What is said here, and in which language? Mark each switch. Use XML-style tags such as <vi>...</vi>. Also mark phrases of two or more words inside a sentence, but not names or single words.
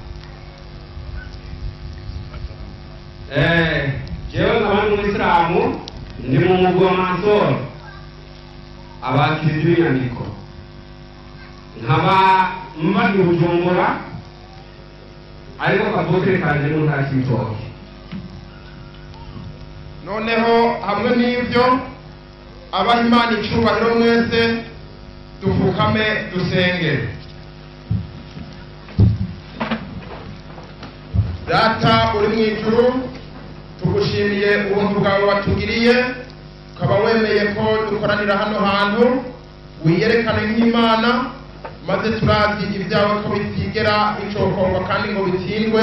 <rn>Jewe nk'abandi umuyisilamu ndi mu mugwa Mansoro abakiriza inyandiko, nkaba mba i Bujumbura ariko kavukire kanje mu ntara y'Ibitoke. Noneho hamwe n'ibyo abaha Imana icubahiro mwese dupfukame dusenge. Data uri mu ijuru, tugushimiye ubuntu bwawe watugiriye, ukaba wemeye ko dukoranira hano hantu wiyerekane nk'Imana, maze turazi ibyawe ko bitigera bicokorwa kandi ngo bitindwe.</rn>